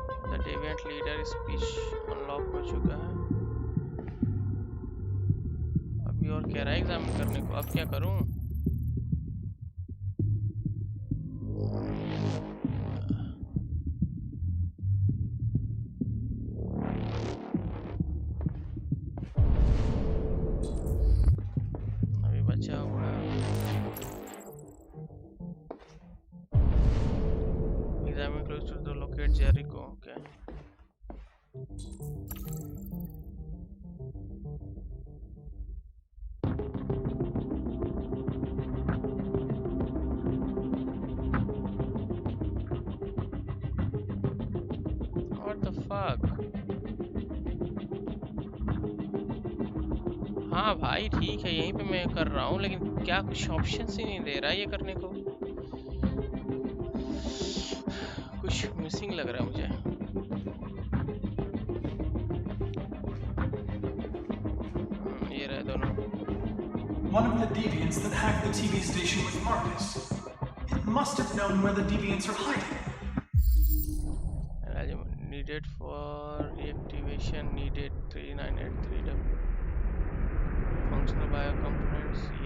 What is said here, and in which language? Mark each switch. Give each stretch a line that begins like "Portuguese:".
English: The deviant leader speech unlock
Hindi: हो चुका है। अभी और कह रहा है एग्जामिन करने को, अब क्या करूं? अभी बचा हुआ है
English: examine close to the locate
Hindi: Jericho.
English: Okay What the fuck?
Hindi: हाँ भाई ठीक है, यहीं पे मैं कर रहा हूँ, लेकिन क्या कुछ ऑप्शन ही नहीं दे रहा है ये करने को। कुछ मिसिंग लग रहा है मुझे। ये रहे दोनों।
English: One of the deviants that hacked the TV station with Marcus. It must have known where the deviants are hiding. Needed for reactivation, needed 3983W. Functional bio components.